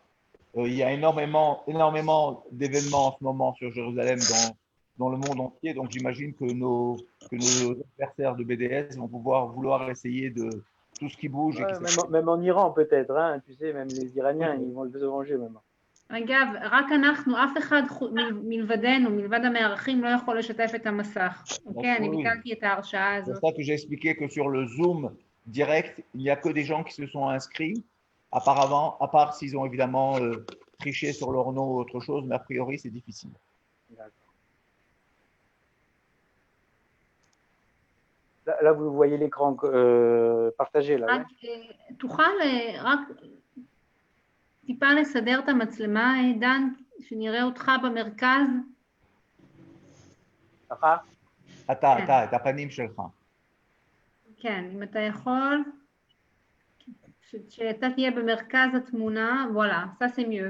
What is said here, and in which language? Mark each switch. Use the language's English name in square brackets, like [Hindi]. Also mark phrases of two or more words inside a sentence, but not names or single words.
[French] Il y a énormément d'événements en ce moment sur Jérusalem dans le monde entier. Donc, j'imagine que nos adversaires de BDS vont vouloir essayer de tout ce qui bouge et qui Ouais, même en Iran peut-être, hein, tu sais, même les Iraniens, peut-être. ils vont se venger maintenant. [Hebrew] אגב, רק אנחנו, אף אחד מלבדנו, מלבד המארחים, לא יכול לשתף את המסך. אוקיי, אני [French] Oui. [Hebrew] ביטלתי את ההרשאה [French] C'est [Hebrew] הזאת. [French] pour ça que j'ai expliqué que sur le Zoom direct, il n'y a que des gens qui se sont inscrits. Apparemment, à part s'ils ont évidemment triché sur leur nom ou autre chose, mais a priori, c'est difficile. Là, vous voyez l'écran partagé, là, ouais. [Hebrew] רק תוכל רק טיפה לסדר את המצלמה, דן, שנראה אותך במרכז. ככה? אתה, את הפנים שלך. כן, אם אתה יכול, שאתה תהיה במרכז התמונה, וואלה, [French] ça c'est mieux.